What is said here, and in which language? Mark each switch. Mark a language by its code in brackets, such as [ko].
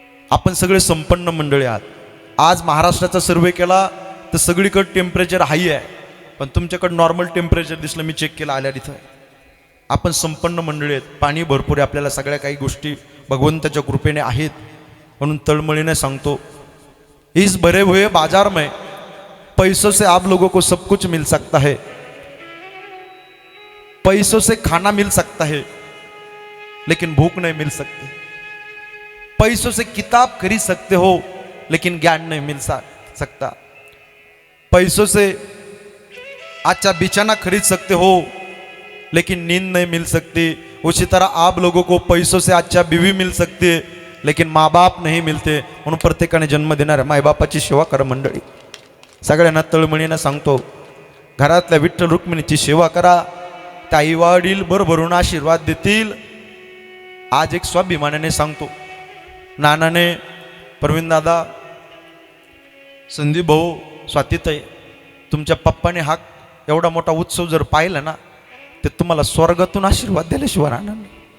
[mr] आपण सगळे संपन्न मंडळी आहात. आज महाराष्ट्राचा सर्वे केला तर सगळीकडे टेम्परेचर हाई आहे, पण तुमच्याकडे नॉर्मल टेम्परेचर दिसलं, मी चेक केलं आल्या तिथं. आपण संपन्न मंडळी आहेत, पाणी भरपूर आहे, आपल्याला सगळ्या काही गोष्टी भगवंताच्या कृपेने आहेत. म्हणून तळमळीने सांगतो, [hi] इस भरे हुए बाजार में पैसों से आप लोगों को सब कुछ मिल सकता है, पैसों से खाना मिल सकता है, लेकिन भूख नहीं मिल सकती. पैसों से किताब खरीद सकते हो, लेकिन ज्ञान नहीं मिल सकता. पैसों से अच्छा बिछाना खरीद सकते हो, लेकिन नींद नहीं मिल सकती. उसी तरह आप लोगों को पैसों से अच्छा बीवी मिल सकती है, लेकिन माँ बाप नहीं मिलते. [mr] म्हणून प्रत्येकाने जन्म देणाऱ्या मायबापाची सेवा करा मंडळी. सगळ्यांना तळमळीनं सांगतो, घरातल्या विठ्ठल रुक्मिणीची सेवा करा. त्या आई वडील भरभरून आशीर्वाद देतील. आज एक स्वाभिमानाने सांगतो, नानाने, प्रवीण दादा, संदीप भाऊ, स्वातीताई, तुमच्या पप्पाने हा एवढा मोठा उत्सव जर पाहिला ना, ते तुम्हाला स्वर्गातून आशीर्वाद दिल्याशिवाय राहणार नाही.